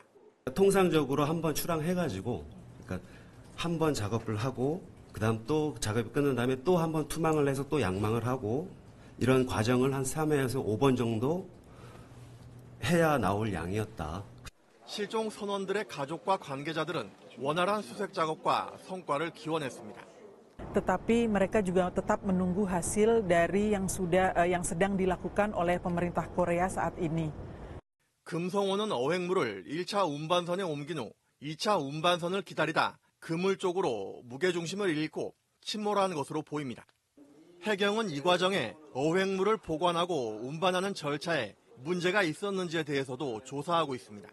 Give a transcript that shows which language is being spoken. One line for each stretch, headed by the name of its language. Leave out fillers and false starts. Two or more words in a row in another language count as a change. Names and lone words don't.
Korean: 통상적으로 한번 출항해가지고 그러니까 한 번 작업을 하고 그다음 또 작업이 끝난 다음에 또 한 번 투망을 해서 또 양망을 하고 이런 과정을 한 3회에서 5번 정도 해야 나올 양이었다. 실종 선원들의 가족과 관계자들은 원활한 수색 작업과 성과를 기원했습니다.
Indonesian: Tetapi mereka juga tetap menunggu hasil dari yang sedang dilakukan oleh pemerintah Korea saat ini.
Korean: 금성호는 어획물을 1차 운반선에 옮긴 후 2차 운반선을 기다리다 그물 쪽으로 무게중심을 잃고 침몰한 것으로 보입니다. 해경은 이 과정에 어획물을 보관하고 운반하는 절차에 문제가 있었는지에 대해서도 조사하고 있습니다.